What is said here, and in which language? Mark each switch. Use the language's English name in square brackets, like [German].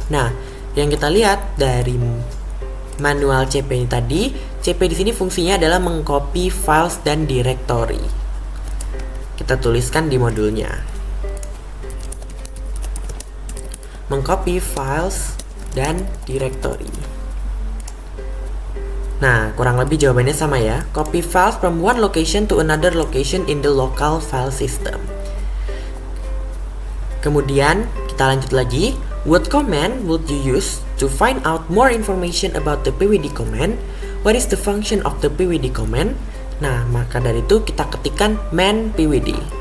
[Indonesian] Nah, yang kita lihat dari manual CP ini tadi, CP di sini fungsinya adalah mengcopy files dan directory. Kita tuliskan di modulnya. Mengcopy files dan directory. Nah, kurang lebih jawabannya sama ya. [English] Copy files from one location to another location in the local file system. [Indonesian] Kemudian, kita lanjut lagi. [English] What command would you use to find out more information about the pwd command? What is the function of the pwd command? [Indonesian] Nah, maka dari itu kita ketikkan man pwd.